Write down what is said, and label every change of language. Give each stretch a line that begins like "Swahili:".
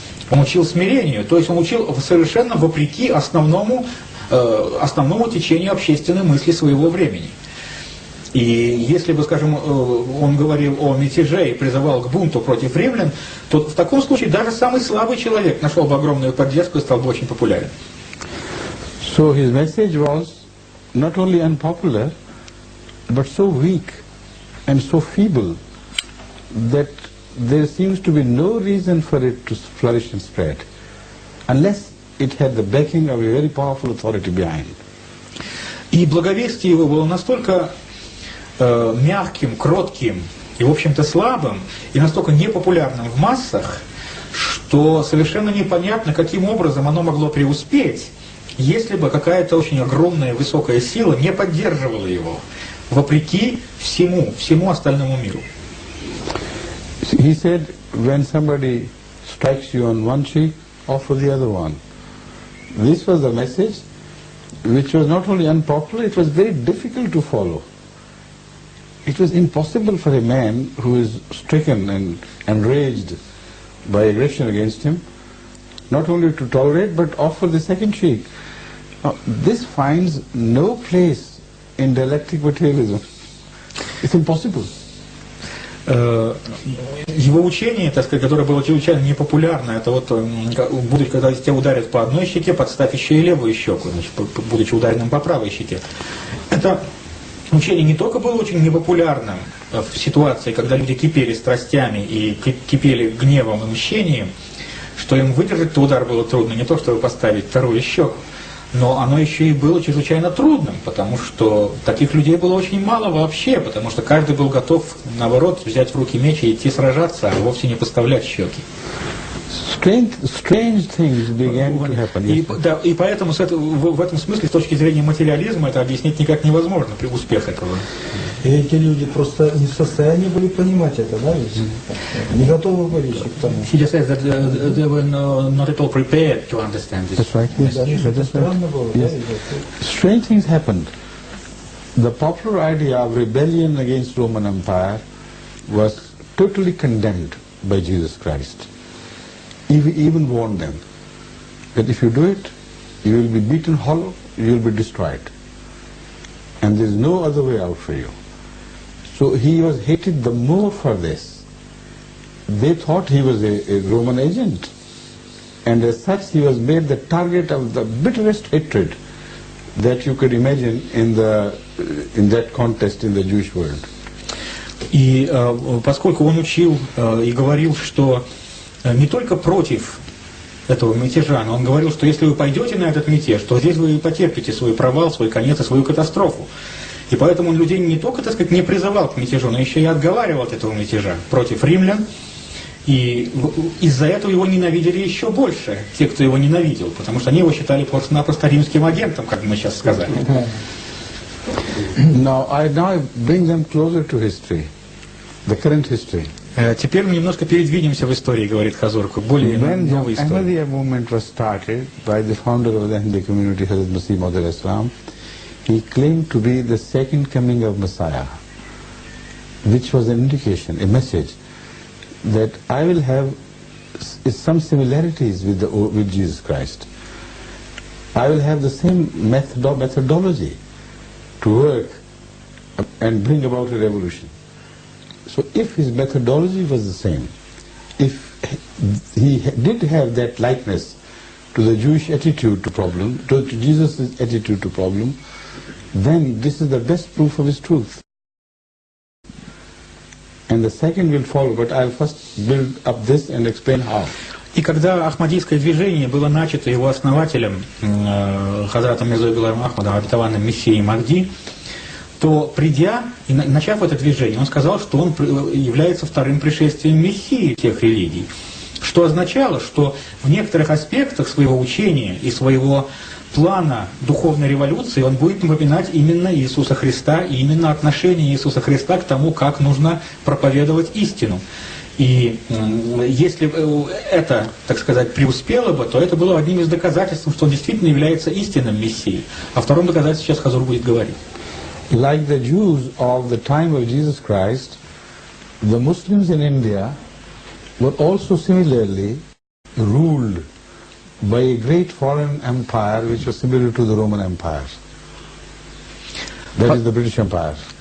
Russian: Он учил смирению, то есть он учил совершенно вопреки основному течению общественной мысли своего времени. И если бы, скажем, он говорил о мятеже и призывал к бунту против римлян, то в таком случае даже самый слабый человек нашел бы огромную поддержку и стал бы очень популярен.
English: So his message was not only unpopular, but so weak and so feeble that there seems to be no reason for it to flourish and spread, unless it had the backing of a very powerful authority behind.
Russian: И благовестие его было настолько мягким, кротким и, в общем-то, слабым, и настолько непопулярным в массах, что совершенно непонятно, каким образом оно могло преуспеть, если бы какая-то очень огромная высокая сила не поддерживала его, вопреки всему остальному миру.
English: He said, when somebody strikes you on one cheek, offer the other one. This was a message which was not only unpopular, it was very difficult to follow. It was impossible for a man who is stricken and enraged by aggression against him, not only to tolerate, but offer the second cheek. Now, this finds no place in dialectic materialism. It's impossible.
Russian: Его учение, так сказать, которое было чрезвычайно непопулярно, это вот, когда тебя ударят по одной щеке, подставь еще и левую щеку, значит, будучи ударенным по правой щеке. Это учение не только было очень непопулярным в ситуации, когда люди кипели страстями и кипели гневом и мщением, что им выдержать-то удар было трудно, не то чтобы поставить вторую щеку, но оно еще и было чрезвычайно трудным, потому что таких людей было очень мало вообще, потому что каждый был готов, наоборот, взять в руки меч и идти сражаться, а вовсе не поставлять щеки.
English: Strange things began to happen.
Russian: И поэтому в этом смысле, с точки зрения материализма, это объяснить никак невозможно, при успех этого. И эти люди просто не в состоянии были понимать это, да, ведь? Не готовы были к тому.
English: He just says that they were not at all prepared to understand this. That's right, yes. That's right. Yes. Strange things happened. The popular idea of rebellion against Roman Empire was totally condemned by Jesus Christ. He even warned them that if you do it, you will be beaten hollow, you will be destroyed. And there is no other way out for you. So he was hated the more for this. They thought he was a Roman agent. And as such, he was made the target of the bitterest hatred that you could imagine in that context in the Jewish world.
Russian: И поскольку он учил и говорил, что не только против этого мятежа, но он говорил, что если вы пойдете на этот мятеж, то здесь вы потерпите свой провал, свой конец и свою катастрофу. И поэтому он людей не только, так сказать, не призывал к мятежу, но еще и отговаривал от этого мятежа против римлян. И из-за этого его ненавидели еще больше, те, кто его ненавидел, потому что они его считали просто-напросто римским агентом, как мы сейчас сказали.
English: Now I bring them closer to history, the current history.
Russian: Теперь мы немножко передвинемся в истории, говорит Хазурку, более новой истории.
English: When the Ahmadiyya movement was started by the founder of the Ahmadiyya community, Hazrat Masih Maud al-Islam, he claimed to be the second coming of Messiah, which was an indication, a message, that I will have some similarities with Jesus Christ. I will have the same methodology to work and bring about a revolution. So if his methodology was the same, if he did have that likeness to the Jewish attitude to problem, to Jesus' attitude to problem, then this is the best proof of his truth. And the second will follow, but I'll first build up this and explain how.
Russian: И когда Ахмадийское движение было начато его основателем, Хазратом Мирзой Гулам Ахмадом, обетованным Мессией Махди, то придя и начав это движение, он сказал, что он является вторым пришествием Мессии всех религий. Что означало, что в некоторых аспектах своего учения и своего плана духовной революции, он будет напоминать именно Иисуса Христа и именно отношение Иисуса Христа к тому, как нужно проповедовать истину. И если это, так сказать, преуспело бы, то это было одним из доказательств, что он действительно является истинным Мессией. О втором доказательстве сейчас Хазур будет говорить.
English: Like the Jews of the time of Jesus Christ, the Muslims in India were also similarly ruled by a great foreign empire which was similar to the Roman Empire. That is the British Empire.